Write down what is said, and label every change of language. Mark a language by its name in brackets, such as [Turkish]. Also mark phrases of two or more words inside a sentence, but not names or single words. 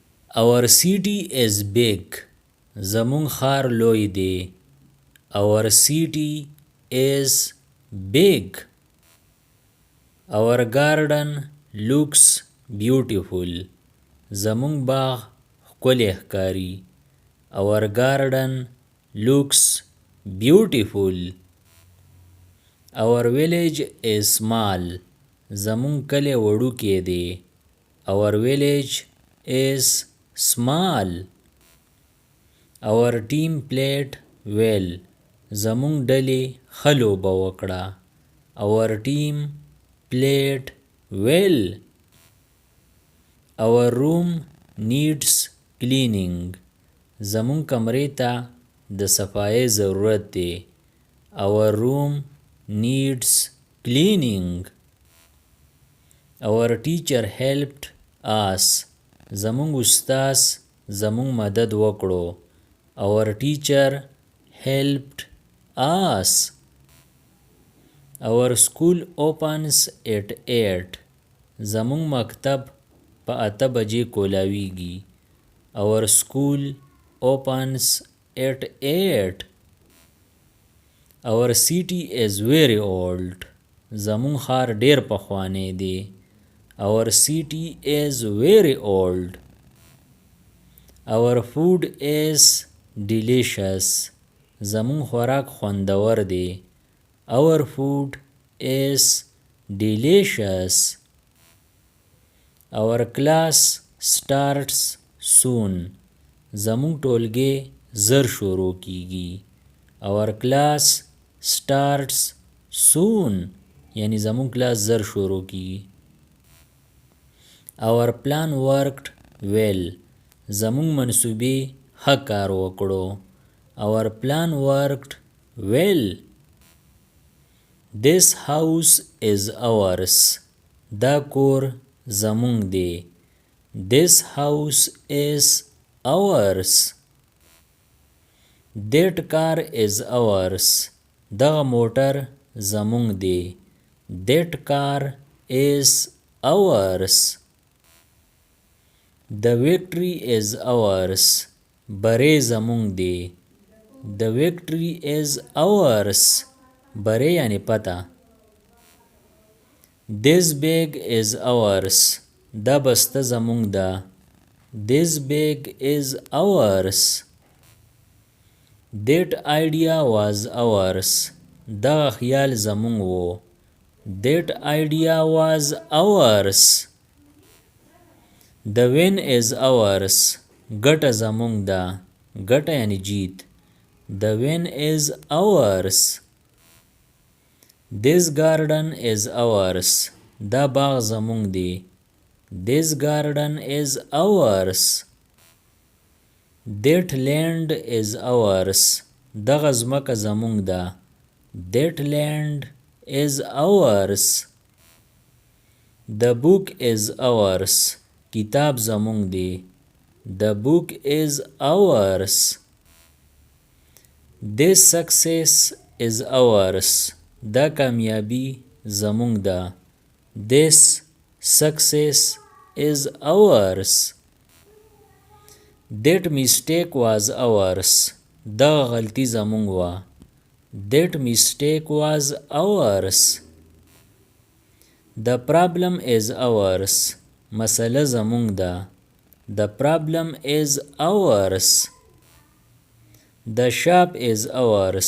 [English] Our city is big. [Pashto] زمون ښار لوی دی. [English] Our city is big. Our garden looks beautiful. [Pashto] زمون باغ ښکلی ښکاري. [English] Our garden looks beautiful. Our village is small. [Pashto] زمون کلی وړوکی دی. [English] Our village is small. Our team played well. [Pashto] زمون ډلې ښه لوبه وکړه. [English] Our team played well. Our room needs cleaning. [Pashto] زمون کمرې ته د صفایۍ ضرورت دی. [English] Our room needs cleaning. Our teacher helped us. [Pashto] زمون استاد زمون مدد وکړو. [English] Our teacher helped us. Our school opens at 8. [Pashto] زمون مکتب په 8 بجې کولاویږي. [English] Our school opens at 8. Our city is very old. [Pashto] زمون ښار ډیر پخوانی دی. [English] Our city is very old. Our food is delicious. [Pashto] زمون خوراک خوندور دی. [English] Our food is delicious. Our class starts soon. [Pashto] زمون ټولګي زر شروع کیږي. [English] Our class starts soon. [Pashto] یعنی زمون کلاس زر شروع کیږي. [English] Our plan worked well. [Pashto] زمون منصوبې ښه کار وکړو. [English] Our plan worked well. This house is ours. [Pashto] دا کور زمون دی. [English] This house is ours. That car is ours. [Pashto] دغه موټر زمون دی. [English] That car is ours. The victory is ours. [Pashto] بری زمون دی. [English] The victory is ours. [Pashto] بری یعنی پتا. [English] This bag is ours. [Pashto] دا بسته زمون ده. [English] This bag is ours. That idea was ours. [Pashto] دا خیال زمون وو. [English] That idea was ours. The win is ours. [Pashto] ګټه زمون ده. ګټه یعنی جیت. [English] The win is ours. This garden is ours. [Pashto] دا باغ زمون دی. [English] This garden is ours. That land is ours. [Pashto] دغه ځمکه زمون ده. [English] That land is ours. The book is ours. [Pashto] کتاب زمون دی. [English] The book is ours. This success is ours. [Pashto] دا کامیابی زمون ده. [English] This success is ours. That mistake was ours. [Pashto] دا غلطی زمون وا. [English] That mistake was ours. The problem is ours. [Pashto] مسئله زمون ده. [English] The problem is ours. The shop is ours.